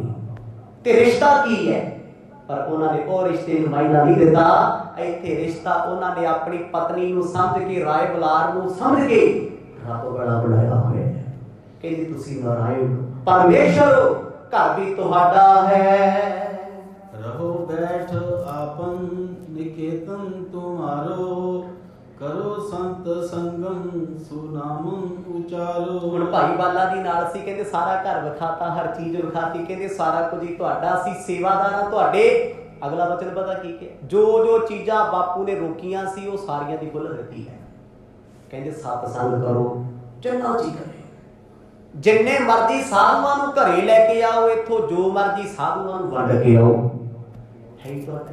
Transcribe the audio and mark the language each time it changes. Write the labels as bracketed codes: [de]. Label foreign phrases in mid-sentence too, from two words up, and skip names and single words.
[pa] ਤੇ ਰਿਸ਼ਤਾ ਕੀ ਹੈ? ਪਰ ਉਹਨਾਂ ਨੇ ਉਹ ਰਿਸ਼ਤੇ ਨੂੰ ਮਾਇਨਾ ਨਹੀਂ ਦਿੱਤਾ। ਇੱਥੇ ਰਿਸ਼ਤਾ ਉਹਨਾਂ ਨੇ ਆਪਣੀ ਪਤਨੀ ਨੂੰ ਸਮਝ ਕੇ, ਰਾਏ ਬਲਾਰ ਨੂੰ ਸਮਝ ਕੇ ਰੱਬ ਬੜਾ ਬਣਾਇਆ ਹੋਇਆ ਹੈ। ਕਹਿੰਦੀ ਤੁਸੀਂ ਨਾਰਾਇਣ ਪਰਮੇਸ਼ਰ, ਘਰ ਵੀ ਤੁਹਾਡਾ ਹੈ। रहो बैठ आपन निकेतन तुम्हारो, करो संत संगम सुनामन उचारो। ਹੁਣ ਭਾਈ ਬਾਲਾ ਦੀ ਨਾਲ ਸੀ, ਕਹਿੰਦੇ ਸਾਰਾ ਘਰ ਵਿਖਾਤਾ, ਹਰ ਚੀਜ਼ ਵਿਖਾਤੀ, ਕਹਿੰਦੇ ਸਾਰਾ ਕੁਝ ਹੀ ਤੁਹਾਡਾ, ਅਸੀਂ ਸੇਵਾਦਾਰ ਹਾਂ ਤੁਹਾਡੇ। ਅਗਲਾ ਵਚਨ ਪਤਾ ਕੀ ਕਿ ਜੋ ਜੋ ਚੀਜ਼ਾਂ ਬਾਪੂ ਨੇ ਰੋਕੀਆਂ ਸੀ ਉਹ ਸਾਰੀਆਂ ਦੀ ਖੁੱਲ੍ਹ ਦਿੱਤੀ ਹੈ। ਕਹਿੰਦੇ ਸਤਸੰਗ ਕਰੋ, ਜਿੰਨਾ ਜੀ ਕਰੇ, ਜਿੰਨੇ ਮਰਜ਼ੀ ਸਾਧੂਆਂ ਨੂੰ ਘਰੇ ਲੈ ਕੇ ਆਓ, ਇੱਥੋਂ ਜੋ ਮਰਜ਼ੀ ਸਾਧੂਆਂ ਨੂੰ ਵੰਡ ਕੇ ਆਓ, ਹੈ ਹੀ ਤੁਹਾਡਾ।